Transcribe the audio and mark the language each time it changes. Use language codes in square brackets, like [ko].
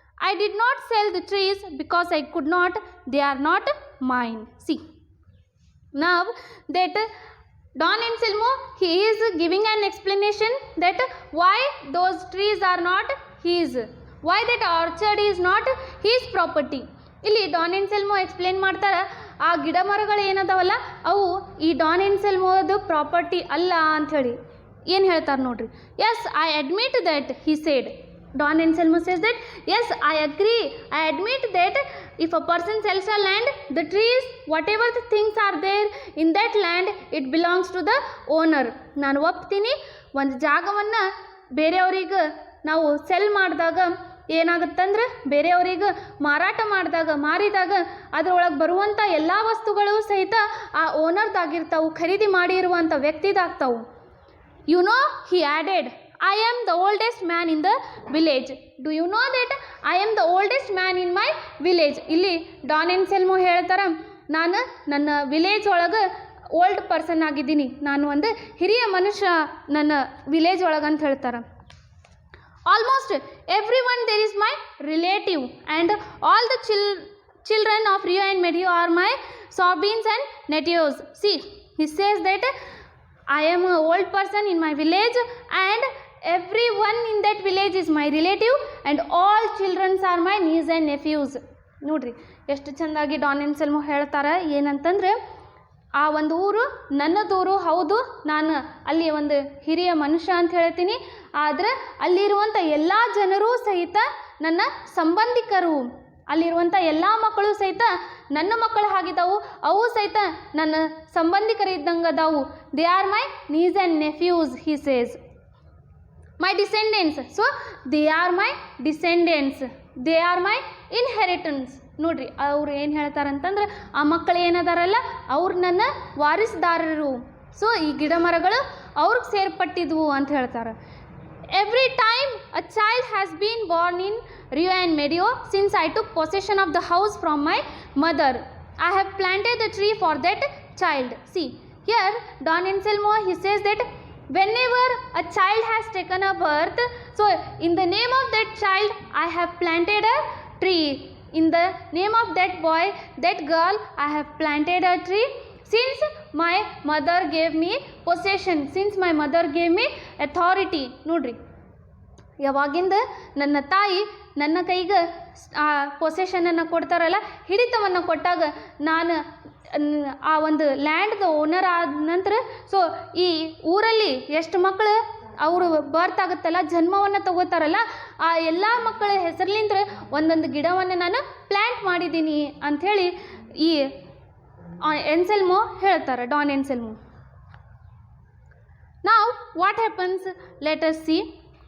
[en] I did not sell the trees because I could not, they are not mine. See, now that Don Anselmo, he is giving an explanation that why those trees are not his, why that orchard is not his property. [kn] ಇಲ್ಲಿ Don ಎನ್ಸೆಲ್ಮೋ explain ಮಾಡ್ತಾರೆ, ಆ ಗಿಡ ಮರಗಳು ಏನದಾವಲ್ಲ ಅವು ಈ Don ಎನ್ಸೆಲ್ಮೋದು property ಅಲ್ಲ ಅಂಥೇಳಿ ಏನು ಹೇಳ್ತಾರೆ ನೋಡ್ರಿ. [en] Yes, I admit that he said, Don Anselmo says that yes I agree, I admit that if a person sells a land, the trees whatever the things are there in that land it belongs to the owner. [kn] ನಾನು ಒಪ್ತೀನಿ, ಒಂದು ಜಾಗವನ್ನು ಬೇರೆಯವ್ರಿಗೆ ನಾವು cell ಮಾಡಿದಾಗ ಏನಾಗುತ್ತಂದ್ರೆ ಬೇರೆಯವ್ರಿಗೆ ಮಾರಾಟ ಮಾರಿದಾಗ ಅದರೊಳಗೆ ಬರುವಂಥ ಎಲ್ಲ ವಸ್ತುಗಳು ಸಹಿತ ಆ ಓನರ್ದಾಗಿರ್ತಾವೆ, ಖರೀದಿ ಮಾಡಿರುವಂಥ ವ್ಯಕ್ತಿದಾಗ್ತಾವು. [en] You know, he added, I am the oldest man in the village. Do you know that I am the oldest man in my village. [kn] ಇಲ್ಲಿ ಡಾನ್ ಎನ್ಸೆಲ್ಮೋ ಹೇಳ್ತಾರೆ, ನಾನು ನನ್ನ ವಿಲೇಜ್ ಒಳಗೆ ಓಲ್ಡ್ ಪರ್ಸನ್ ಆಗಿದ್ದೀನಿ, ನಾನು ಒಂದು ಹಿರಿಯ ಮನುಷ್ಯ ನನ್ನ ವಿಲೇಜ್ ಒಳಗೆ ಅಂತ ಹೇಳ್ತಾರೆ. [en] Almost everyone there is my relative, and all the children of Rio and Medio are my sobrins and nephews. See, he says that I am an old person in my village, and everyone in that village is my relative, and all children are my nieces and nephews. [kn] ನೋಡ್ರಿ ಎಷ್ಟು ಚೆಂದಾಗಿ Don ಎನ್ಸೆಲ್ಮೋ ಹೇಳ್ತಾರೆ ಏನಂತಂದರೆ, ಆ ಒಂದು ಊರು ನನ್ನದೂರು ಹೌದು, ನಾನು ಅಲ್ಲಿ ಒಂದು ಹಿರಿಯ ಮನುಷ್ಯ ಅಂತ ಹೇಳ್ತೀನಿ, ಆದರೆ ಅಲ್ಲಿರುವಂಥ ಎಲ್ಲ ಜನರೂ ಸಹಿತ ನನ್ನ ಸಂಬಂಧಿಕರು, ಅಲ್ಲಿರುವಂಥ ಎಲ್ಲ ಮಕ್ಕಳು ಸಹಿತ ನನ್ನ ಮಕ್ಕಳು ಆಗಿದ್ದಾವು, ಅವು ಸಹಿತ ನನ್ನ ಸಂಬಂಧಿಕರಿದ್ದಂಗೆ ಅದಾವು. [en] They are my nieces and nephews, he says. My descendants, so they are my descendants, they are my inheritance. [kn] ನೋಡ್ರಿ ಅವ್ರು ಏನು ಹೇಳ್ತಾರಂತಂದ್ರೆ, ಆ ಮಕ್ಕಳು ಏನದಾರಲ್ಲ ಅವ್ರು ನನ್ನ ವಾರಿಸುದಾರರು, ಸೊ ಈ ಗಿಡ ಮರಗಳು ಅವ್ರಿಗೆ ಸೇರ್ಪಟ್ಟಿದ್ವು ಅಂತ ಹೇಳ್ತಾರೆ. [en] Every time a child has been born in Rio and Medio since I took possession of the house from my mother, I have planted a tree for that child. See, here Don Anselmo, he says that whenever a child has taken a birth, so in the name of that child I have planted a tree. In the name of that boy, that girl, I have planted a tree. Since my mother gave me possession, since my mother gave me authority. [kn] ನೋಡ್ರಿ, ಯಾವಾಗಿಂದ ನನ್ನ ತಾಯಿ ನನ್ನ ಕೈಗೆ ಆ ಪೊಸೆಷನನ್ನು ಕೊಡ್ತಾರಲ್ಲ, ಹಿಡಿತವನ್ನು ಕೊಟ್ಟಾಗ ನಾನು ಆ ಒಂದು ಲ್ಯಾಂಡ್ದ ಓನರ್ ಆದ ನಂತರ, ಸೊ ಈ ಊರಲ್ಲಿ ಎಷ್ಟು ಮಕ್ಕಳು ಅವರು ಬರ್ತ್ ಆಗುತ್ತಲ್ಲ, ಜನ್ಮವನ್ನು ತಗೋತಾರಲ್ಲ, ಆ ಎಲ್ಲ ಮಕ್ಕಳ ಹೆಸರ್ಲಿಂದ ಒಂದೊಂದು ಗಿಡವನ್ನು ನಾನು ಪ್ಲ್ಯಾಂಟ್ ಮಾಡಿದ್ದೀನಿ ಅಂಥೇಳಿ ಈ ಎನ್ಸೆಲ್ಮೋ ಹೇಳ್ತಾರೆ, Don ಎನ್ಸೆಲ್ಮೋ. [en] Now what happens, let us see.